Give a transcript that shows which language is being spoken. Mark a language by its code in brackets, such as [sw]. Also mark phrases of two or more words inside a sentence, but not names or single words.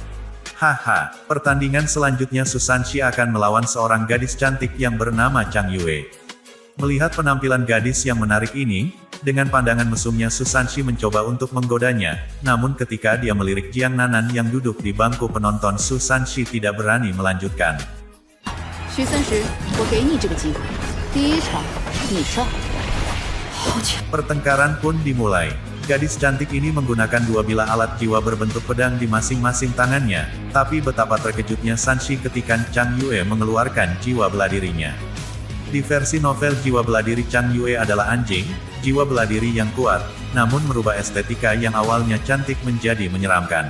[id] Haha, pertandingan selanjutnya Su Sanshi akan melawan seorang gadis cantik yang bernama Chang Yue. Melihat penampilan gadis yang menarik ini, dengan pandangan mesumnya Su Sanshi mencoba untuk menggodanya, namun ketika dia melirik Jiang Nanan yang duduk di bangku penonton Su Sanshi tidak berani melanjutkan. [zh] 徐30，我给你这个机会。第一场，你上。好强！ [id] Pertengkaran pun dimulai. Gadis cantik ini menggunakan 2 bilah alat jiwa berbentuk pedang di masing-masing tangannya, tapi betapa terkejutnya Sanshi ketika Chang Yue mengeluarkan jiwa beladirinya. Di versi novel jiwa beladiri Chang Yue adalah anjing, jiwa beladiri yang kuat, namun merubah estetika yang awalnya cantik menjadi menyeramkan.